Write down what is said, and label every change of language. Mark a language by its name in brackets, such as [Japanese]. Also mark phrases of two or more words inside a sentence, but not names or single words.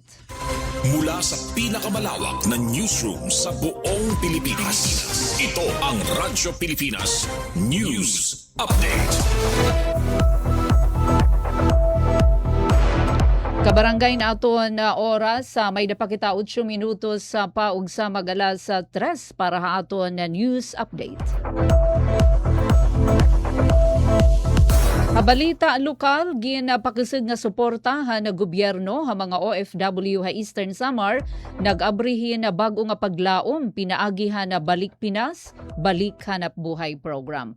[Filipino] Mula sa pinakamalawak na newsroom sa buong Pilipinas, ito ang Radyo Pilipinas News Update. [Waray] Kabarangay na aton na oras may dapakita 8 minutos sa paug sa magalas sa 3 para ha aton na [English] news update. [Waray] Balita lokal, ginapakisig nga suportahan na gobyerno ha mga OFW ha Eastern Samar, nag-abrihin na bago nga paglaom, pinaagihan na Balik Pinas, Balik Hanap Buhay program.